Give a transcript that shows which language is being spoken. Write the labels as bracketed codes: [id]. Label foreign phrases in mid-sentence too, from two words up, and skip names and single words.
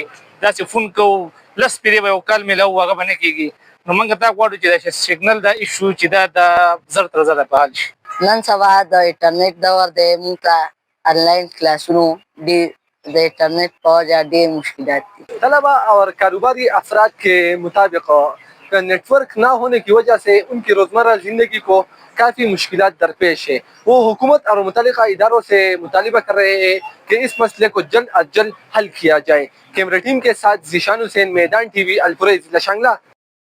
[ps] داسې فون کوو 10 پیرې به یو کال میلاوو، هغه به نه کېږي. نو موږ دا غواړو چې دا سیګنل دا ایشو چې دا زر تر زره په حال شي. نن سبا د انټرنیټ دور دی، موږ ته آنلاین کلاسونو د انټرنیٹ په وجه ډېر مشکلات دي۔ [ur] طلبہ اور کاروباری افراد کے مطابق نیٹ ورک نہ ہونے کی وجہ سے ان کی روزمرہ زندگی کو کافی مشکلات درپیش ہے۔ وہ حکومت اور متعلقہ اداروں سے مطالبہ کر رہے ہیں کہ اس مسئلے کو جلد از جلد حل کیا جائے۔ کیمرہ ٹیم کے ساتھ ذیشان حسین، میدان ٹی وی، الپورئی، ضلع شانگلہ۔